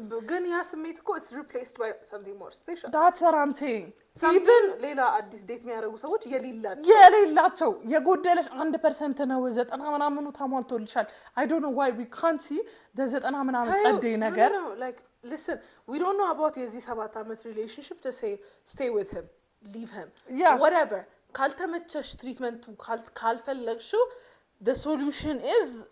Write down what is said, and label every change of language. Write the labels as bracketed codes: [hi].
[am] ግን ያ ስሜት እኮ [en] it's replaced by something more special that's what I'm saying [am] even ሌላ አዲስ ዴት የሚያደርጉ ሰዎች የሌላቸው የጎደለሽ 1% ነው 90 ምናምኑ ታሟልቶልሻል [en] I don't know why we can't see the 90 [am] ምናምን ጸደይ ነገር [en] like listen we don't know about [am] የዚህ 7 አመት [en] relationship to say stay with him leave him whatever [am] ካልተመቸሽ ትሪትመንቱ ካልፈለግሽው [en] the solution is